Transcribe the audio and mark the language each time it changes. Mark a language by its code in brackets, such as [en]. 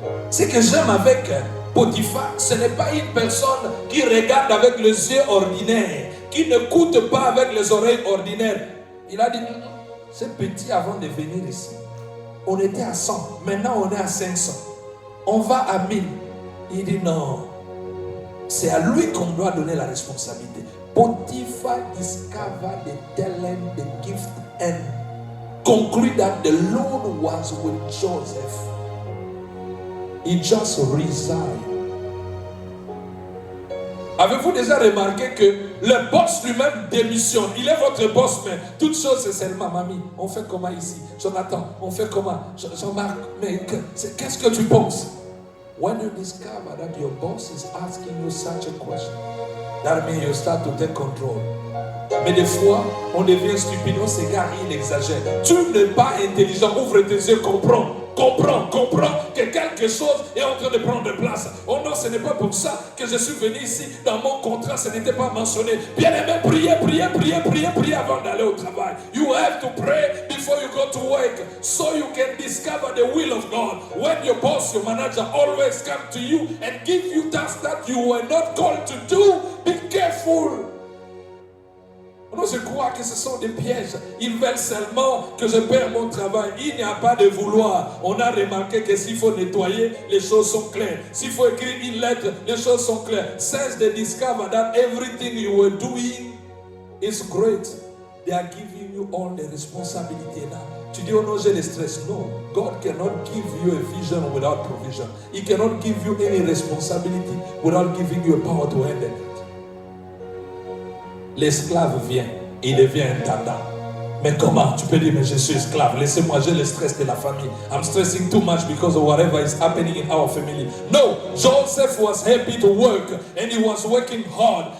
[fr] Ce que j'aime avec Potiphar, ce n'est pas une personne qui regarde avec les yeux ordinaires, qui n'écoute pas avec les oreilles ordinaires. Il a dit, c'est petit avant de venir ici. On était à 100, maintenant on est à 500. On va à 1000. Il dit non, c'est à lui qu'on doit donner la responsabilité. [en] Potiphar discovered the talent, the gift, and conclude that the Lord was with Joseph. He just resigned. [fr] Avez-vous déjà remarqué que le boss lui-même démissionne? Il est votre boss, mais toute chose c'est seulement mamie. On fait comment ici? Jonathan, on fait comment? Jean-Marc, mais qu'est-ce que tu penses? [en] When you discover that your boss is asking you such a question, that means you start to take control. [fr] Mais des fois, on devient stupide, on s'égare, il exagère. Tu n'es pas intelligent, ouvre tes yeux, comprends que quelque chose est en train de prendre place. Oh non, ce n'est pas pour ça que je suis venu ici. Dans mon contrat, ce n'était pas mentionné. Bien aimé, priez avant d'aller au travail. [en] You have to pray before you go to work, so you can discover the will of God. When your boss, your manager always come to you and give you tasks that you were not called to do, be careful. [fr] Non, je crois que ce sont des pièges. Ils veulent seulement que je perde mon travail. Il n'y a pas de vouloir. On a remarqué que s'il faut nettoyer, les choses sont claires. S'il faut écrire une lettre, les choses sont claires. [en] Since they discover that everything you were doing is great, they are giving you all the responsibility now. [fr] Tu dis, oh non, j'ai le stress. [en] No, God cannot give you a vision without provision. He cannot give you any responsibility without giving you a power to handle it. [fr] L'esclave vient, il devient intendant. Mais comment? Tu peux dire, mais je suis esclave. Laissez-moi, j'ai le stress de la famille. [en] I'm stressing too much because of whatever is happening in our family. No, Joseph was happy to work and he was working hard.